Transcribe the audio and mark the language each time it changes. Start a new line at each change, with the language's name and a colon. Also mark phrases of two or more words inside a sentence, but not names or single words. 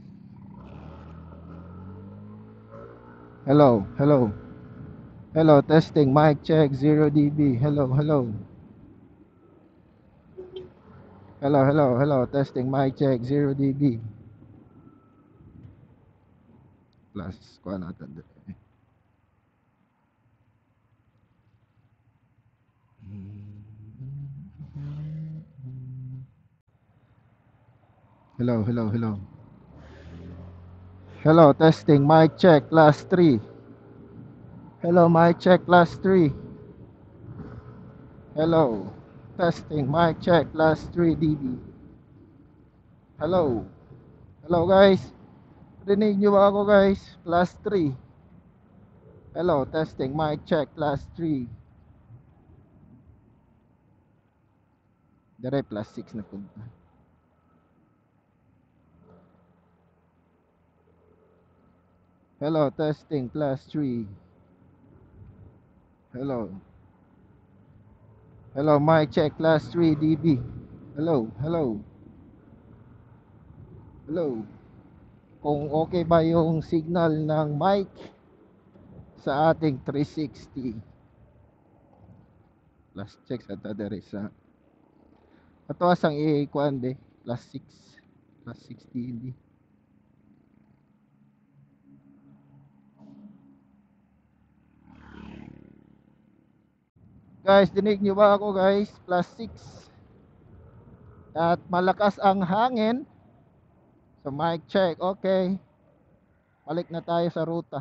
English: Hello, hello. Hello, testing. Mic check 0 dB. Hello, hello. Hello, hello, hello. Testing. Mic check 0 dB. Plus,
Filipino: kuha natin.
English: Hello, hello, hello. Hello, testing. Mic check. Class 3. Hello, mic check. Class 3. Hello. Testing. Mic check. Class 3 dB. Hello. Hello,
Filipino: guys. Rinig nyo ba ako, guys?
English: Class 3. Hello, testing. Mic check. Class 3.
Cebuano: Dire plus 6 na punta.
English: Hello, testing. Class 3. Hello. Hello, mic check. Class 3 dB. Hello, hello. Hello.
Filipino: Kung okay ba yung signal ng mic sa ating 360.
English: Plus check
Cebuano: sa taderesa. Ato asang i-kuan be. Plus 6.
English: Plus 6 dB.
Filipino: Guys, dinig nyo ba ako, guys? Plus 6. At malakas ang hangin. So
English: mic check.
Filipino: Okay. Balik na tayo sa ruta.